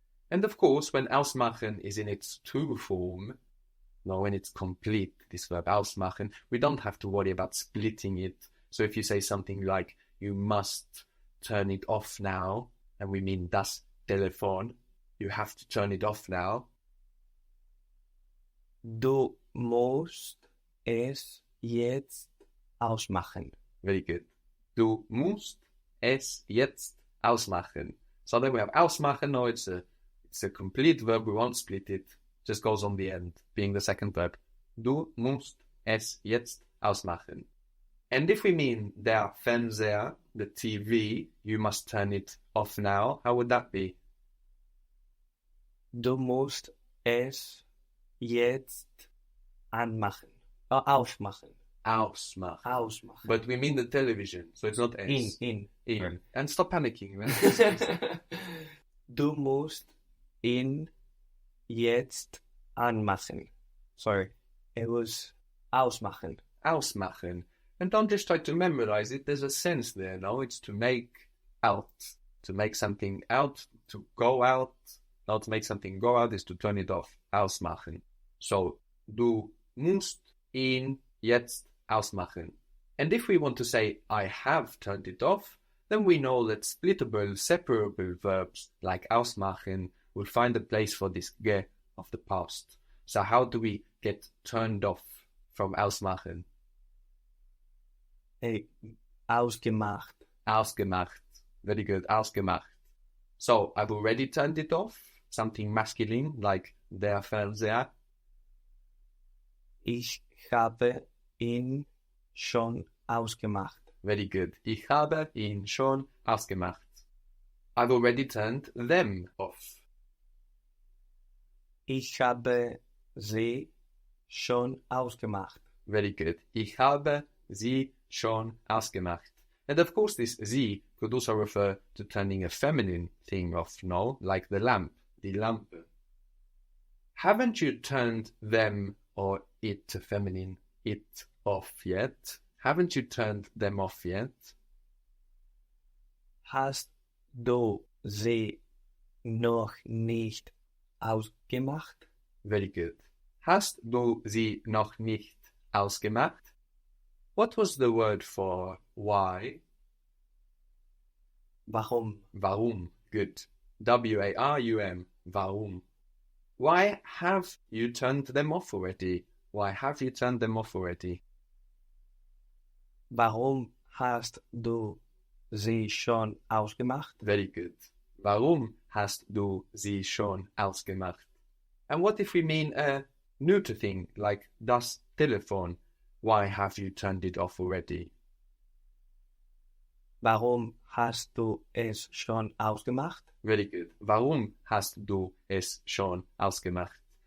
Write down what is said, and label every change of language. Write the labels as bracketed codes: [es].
[en] And of course, when ausmachen is in its true form, now when it's complete, this verb ausmachen, we don't have to worry about splitting it. So if you say something like, you must turn it off now, and we mean [de] das Telefon, [en] you have to turn it off now. [de] Du musst es jetzt ausmachen. [en] Very good. [de] Du musst es jetzt ausmachen. [en] So then we have ausmachen. Now it's a complete verb. We won't split it. Just goes on the end, being the second verb. [de] Du musst es jetzt ausmachen. [en] And if we mean [de] der Fernseher, [en] the TV, you must turn it off now, how would that be? [de] Du musst es jetzt anmachen. Ausmachen. Ausmachen. Ausmachen. [en] But we mean the television, so it's not es. In. Right. And stop panicking, man. [de] Du musst ihn jetzt anmachen. [en] Sorry, it was ausmachen. [de] Ausmachen. [en] And don't just try to memorize it. There's a sense there, no? It's to make out. To make something out, to go out. Now to make something go out is to turn it off. [de] Ausmachen. So, du musst ihn jetzt ausmachen. [en] And if we want to say, I have turned it off, then we know that splittable, separable verbs like ausmachen will find a place for this ge of the past. So how do we get turned off from ausmachen? [de] Ausgemacht. Ausgemacht. [en] Very good. [de] Ausgemacht. [en] So I've already turned it off. Something masculine like [de] der Fernseher. Ich habe ihn schon ausgemacht. [en] Very good. [de] Ich habe ihn schon ausgemacht. [en] I've already turned them off. [de] Ich habe sie schon ausgemacht. [en] Very good. [de] Ich habe sie schon ausgemacht. [en] And of course this sie could also refer to turning a feminine thing off, no? Like the lamp, [de] die Lampe. [en] Haven't you turned them or it to feminine, it off yet? Haven't you turned them off yet? [de] Hast du sie noch nicht ausgemacht? [en] Very good. [de] Hast du sie noch nicht ausgemacht? [en] What was the word for why? [de] Warum? Warum. [en] Good. [de] W-A-R-U-M. Warum. [en] Why have you turned them off already? Why have you turned them off already? [de] Warum hast du sie schon ausgemacht? [en] Very good. [de] Warum hast du sie schon ausgemacht? [en] And what if we mean a neuter thing, like [de] das Telefon? [en] Why have you turned it off already? [de] Warum hast du es schon ausgemacht? [en] Very good. [de] Warum hast du es schon ausgemacht?